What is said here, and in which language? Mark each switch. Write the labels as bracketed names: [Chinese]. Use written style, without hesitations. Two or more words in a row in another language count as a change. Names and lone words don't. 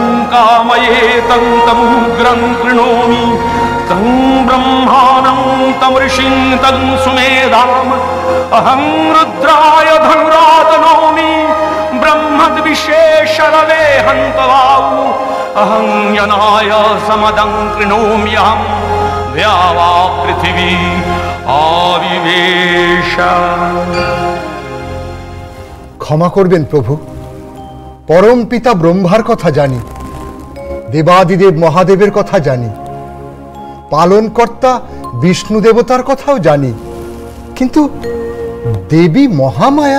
[Sanskrit] कामयेतं तमुग्रं कृणोमि तं ब्रह्माणं तं ऋषिं तं सुमेधाम् अहं रुद्राय धनुरातनोमि ब्रह्मद्विशेषरवे हन्तवाउ अहं यनाय समदं कृणोम्यहं द्यावा पृथिवी आविवेश। [Bangla] ক্ষমা করবেন প্রভু, পরম পিতা ব্রহ্মার কথা জানি, দেবাদিদেব মহাদেবের কথা জানি, পালনকর্তা বিষ্ণু দেবতার কথাও জানি, কিন্তু দেবী মহামায়া,